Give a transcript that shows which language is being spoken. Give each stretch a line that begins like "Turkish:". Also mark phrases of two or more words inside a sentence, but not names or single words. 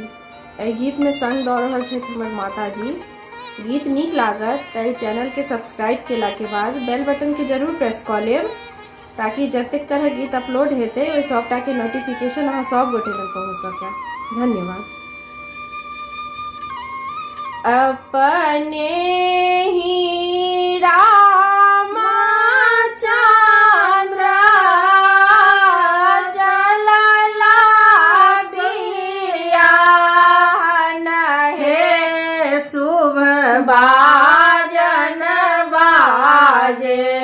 Maithili: एहि गीत में संग दऽ रहल छथि हमर माता जी। गीत नीक लागत तऽ चैनल के सब्सक्राइब केला के बाद
English: bell button
Maithili: के जरूर प्रेस कऽ लेब, ताकि जतेक तरह गीत अपलोड हेतै ओहि सबटा के नोटिफिकेशन अहाँ सब गोटे लग पहुँच सकै। धन्यवाद। अपने ही रामचंद्र चलला बियाहन हे शुभ बाजन बाजे।